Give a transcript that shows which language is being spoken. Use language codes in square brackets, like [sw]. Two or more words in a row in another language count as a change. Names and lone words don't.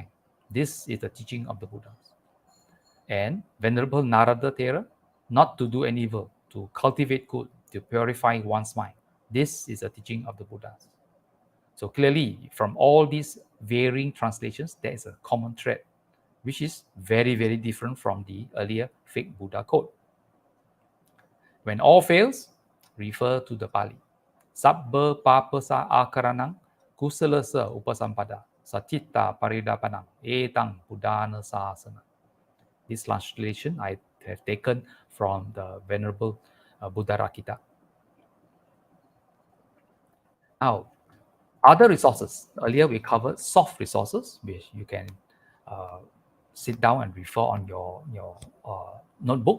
[en] This is the teaching of the Buddhas. And Venerable Narada Thera, not to do any evil, to cultivate good, to purify one's mind. This is the teaching of the Buddhas. So clearly, from all these varying translations, there is a common thread, which is very, very different from the earlier fake Buddha quote. When all fails, refer to the Pali. [pi] Sabba papasa akaranang kusalasa upasampada satita paridapanam etang buddhana sasana. [en] This translation I have taken from the Venerable Buddha Rakita. Now, other resources. Earlier we covered soft resources, which you can sit down and refer on your notebook.